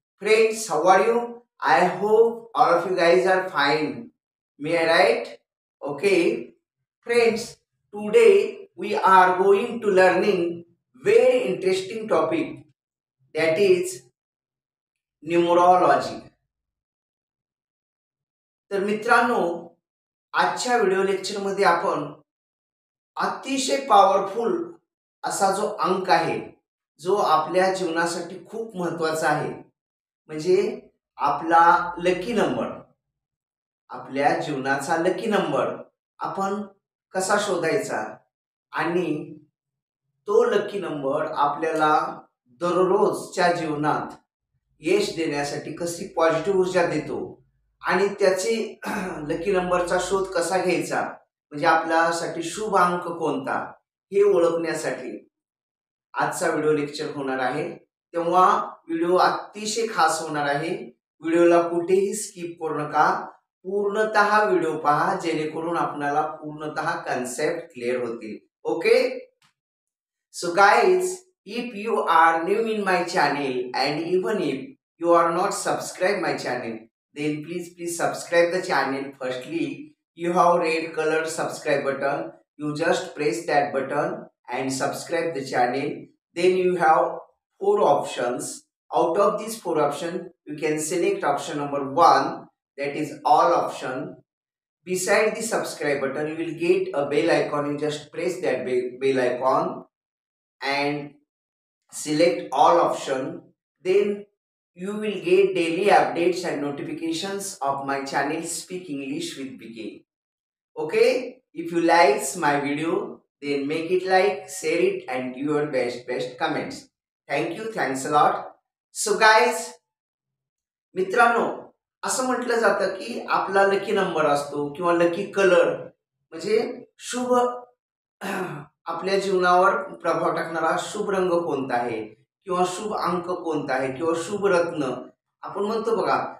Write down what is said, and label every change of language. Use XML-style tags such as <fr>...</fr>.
<en>Friends, how are you? I hope all of you guys are fine. May I right? Okay. Friends, today we are going to learning very interesting topic, that is numerology.</en> <mr>तर मित्रांनो, आजच्या video लेक्चरमध्ये आपण अतिशय powerful असा जो अंक आहे, जो आपल्या जीवनासाठी खूप महत्त्वाचा आहे, म्हणजे आपला लकी नंबर, आपल्या जीवनाचा लकी नंबर आपण कसा शोधायचा आणि तो लकी नंबर आपल्याला दररोजच्या जीवनात यश देण्यासाठी कशी पॉझिटिव्ह ऊर्जा देतो आणि त्याचे लकी नंबरचा शोध कसा घ्यायचा, म्हणजे आपल्यासाठी शुभ अंक कोणता हे ओळखण्यासाठी आजचा व्हिडिओ लेक्चर होणार आहे. तेव्हा व्हिडिओ अतिशय खास होणार आहे. व्हिडिओला कुठेही स्किप करू नका, पूर्णतः व्हिडिओ पहा, जेणेकरून आपल्याला पूर्णतः कन्सेप्ट क्लिअर होतील.</mr> <en>Okay, so guys, if you are new in my channel and even if you are not subscribed my channel, then please subscribe the channel. Firstly, you have red color subscribe button, you just press that button and subscribe the channel. Then you have four options. Out of these four options, you can select option number 1, that is all option. Beside the subscribe button, you will get a bell icon. You just press that bell icon and select all option. Then you will get daily updates and notifications of my channel Speak English with BK. Okay, if you likes my video, then make it like, share it and give your best comments. Thank you, thanks a lot. So guys,</en> <mr>मित्रांनो, असं म्हटलं जातं की आपला lucky number असतो किंवा lucky colour म्हणजे शुभ आपल्या जीवनावर प्रभाव टाकणारा शुभ रंग कोणता आहे किंवा शुभ अंक कोणता आहे किंवा शुभ रत्न आपण म्हणतो बघा.</mr>